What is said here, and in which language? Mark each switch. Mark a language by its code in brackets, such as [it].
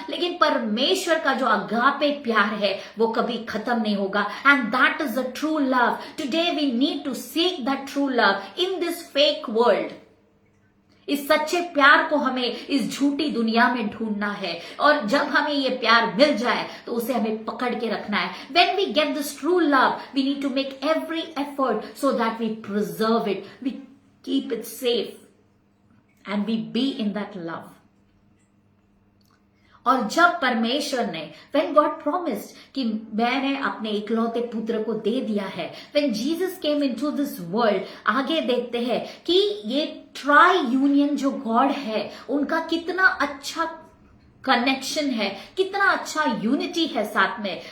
[hi] लेकिन परमेश्वर का जो अगापे प्यार है वो कभी खत्म नहीं होगा। [en] And that is the true love. Today we need to seek that true love in this fake world. [hi] इस सच्चे प्यार को हमें इस झूठी दुनिया में ढूंढना है, और जब हमें ये प्यार मिल जाए तो उसे हमें पकड़ के रखना है। [en] When we get this true love, we need to make every effort so that we preserve it, we keep it safe, and we be in that love. [hi] और जब परमेश्वर ने, [en] when God promised [hi] कि मैंने अपने इकलौते पुत्र को दे दिया है, [en] when Jesus came into this world, [hi] आगे देखते हैं कि ये ट्राई यूनियन जो गॉड है उनका कितना अच्छा कनेक्शन है, कितना अच्छा यूनिटी है साथ में।